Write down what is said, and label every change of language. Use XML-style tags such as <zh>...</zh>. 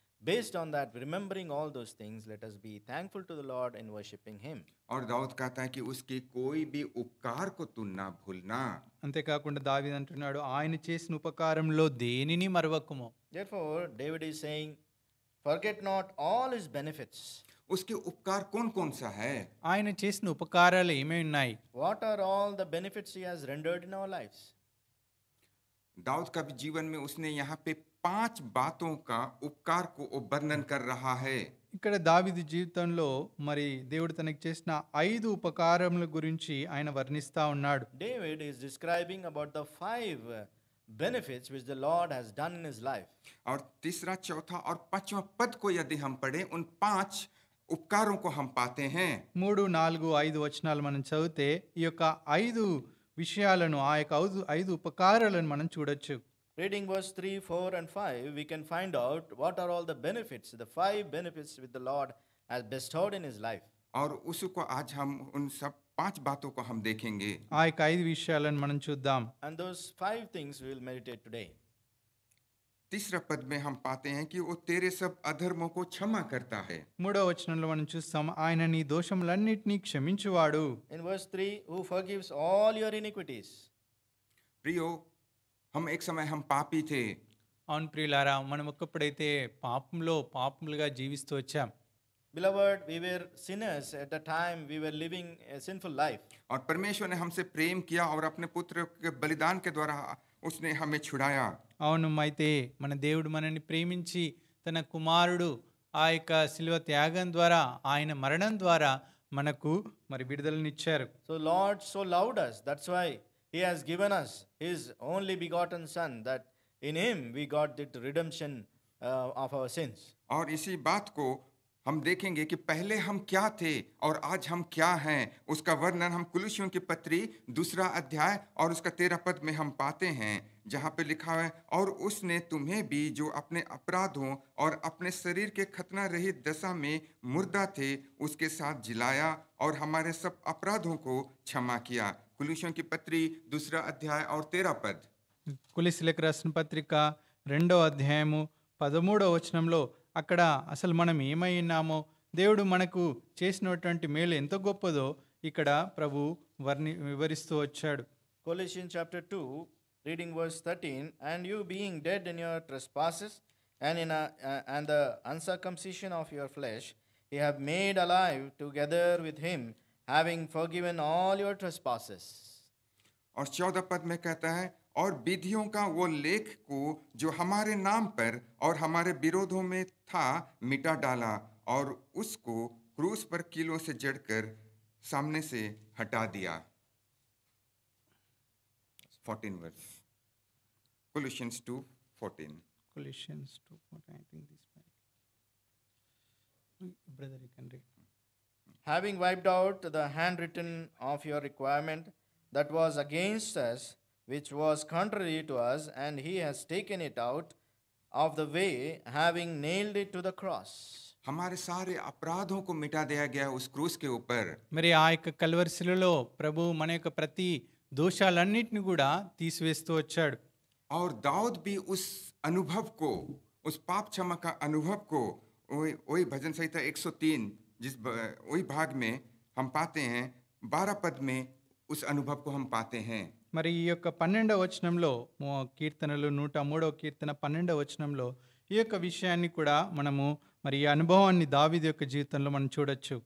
<en>Based on that, remembering all those things, let us be thankful to the Lord in worshiping him.</en> <hi>और दाऊद कहता है कि उसके कोई भी उपकार को तू ना भूलना.</hi> <te>అంతేకాకుండా దావీదు అంటున్నాడు, ఆయన చేసిన ఉపకారంలో దేనిని మరవకుము.</te> <en>Therefore, David is saying, forget not all his benefits.</en> <hi>उसके उपकार कौन कौन सा है,</hi> <te>ఆయన చేసిన ఉపకారాలు ఏమై ఉన్నాయి,</te> <en>What are all the benefits he has rendered in our lives?</en> <hi>Dawood का भी जीवन में उसने यहाँ पे 5 बातों का उपकार को वर्णन कर रहा है.</hi> <te>ఇక్కడ దావీదు జీవితంలో మరి దేవుడు తనకు చేసిన 5 ఉపకారముల గురించి ఆయన వర్ణిస్తా ఉన్నాడు.</te> <en>David is describing about the 5 benefits which the Lord has done in his life.</en> <hi>और तीसरा, चौथा और पांचवा पद को यदि हम पढ़ें, उन 5 उपकारों को हम पाते हैं.</hi> <te>3, 4, 5 వచనాలు మనం చదివితే ఈ యొక్క 5 విషయాలను, ఆ యొక్క 5 ఉపకారాలను మనం చూడొచ్చు.</te> <en>Reading verse 3, 4 and 5, we can find out what are all the benefits, the 5 benefits which the Lord has bestowed in his life.</en> <hi>और उसको आज हम उन सब 5 बातों को हम देखेंगे।</hi> <te>ఆ యొక్క 5 విషయాలను మనం చూద్దాం.</te> <en>And those 5 things we will meditate today.</en> <hi>तीसरा पद में हम पाते हैं कि वो तेरे सब अधर्मों को क्षमा करता है।</hi> <te>3వ వచనంలో మనం చూస్తాం, ఆయన నీ దోషములన్నిటినీ క్షమించువాడు.</te> <en>In verse 3, who forgives all your iniquities.</en> <hi>प्रियो, हम एक समय हम पापी थे,</hi> <te>అవును ప్రియులారా, మనం ఒకప్పుడైతే పాపములుగా జీవిస్తూ వచ్చాం.</te> <en>Beloved, we were sinners at the time we were living a sinful life.</en> <hi>और परमेश्वर ने हमसे प्रेम किया और अपने पुत्र के बलिदान के द्वारा उसने हमें छुड़ाया।</hi> <te>అవును, అయితే మన దేవుడు మనల్ని ప్రేమించి తన కుమారుడు ఆ యొక్క శిలువ త్యాగం ద్వారా, ఆయన మరణం ద్వారా మనకు మరి విడుదలనిచ్చారు.</te> <en>So Lord so loved us, that's why he has given us his only begotten son, that in him we got the redemption of our sins.</en> <hi>और इसी बात को हम देखेंगे कि पहले हम क्या थे और आज हम क्या हैं, उसका वर्णन हम कुलुस्सियों की पत्री 2 अध्याय और उसका 13 पद में हम पाते हैं, जहाँ पे लिखा है, और उसने तुम्हें भी जो अपने अपराधों और अपने शरीर के खतना रहित दशा में मुर्दा थे उसके साथ जिलाया और हमारे सब अपराधों को क्षमा किया। कुलुस्सियों की पत्री 2 अध्याय और 13 पद।</hi> <te>కొలస్సీలకు రాసిన పత్రిక 2వ అధ్యాయము 13వ వచనంలో అక్కడ అసలు మనం ఏమై ఉన్నామో, దేవుడు మనకు చేసినటువంటి మేలు ఎంత గొప్పదో ఇక్కడ ప్రభు వివరిస్తూ వచ్చాడు.</te> <en>Colossians chapter 2, reading verse 13, and you being dead in your trespasses and the uncircumcision of your flesh, he have made alive together with him, having forgiven all your trespasses.</en> <hi>और 14 पद में कहता है, और विधियों का वो लेख को जो हमारे नाम पर और हमारे विरोधों में था मिटा डाला और उसको क्रूस पर कीलों से जड़कर सामने से हटा दिया।</hi> <en>14 verse, Colossians 2:14. Colossians 2:14, I think this brother you can read. Having wiped out the handwritten of your requirement that was against us, which was contrary to us, and he has taken it out of the way, having nailed it to the cross.</en> <hi>हमारे सारे अपराधों को मिटा दिया गया उस क्रूस के ऊपर।</hi> <te>మరి ఆ యొక్క కల్వరి శిలువలో ప్రభు మన యొక్క ప్రతి దోషాలన్నిటిని కూడా తీసివేస్తూ వచ్చాడు.</te> <hi>और दाऊद भी उस अनुभव को, उस पाप क्षमा का अनुभव को वही भजन संहिता 103 वही भाग में हम पाते हैं, 12 पद में उस अनुभव को हम पाते हैं।</hi> <te>మరి ఈ యొక్క 12వ వచనంలో, కీర్తనలు 103వ కీర్తన 12వ వచనంలో ఈ యొక్క విషయాన్ని కూడా మనము మరి ఈ అనుభవాన్ని దావీదు యొక్క జీవితంలో మనం చూడొచ్చు.</te>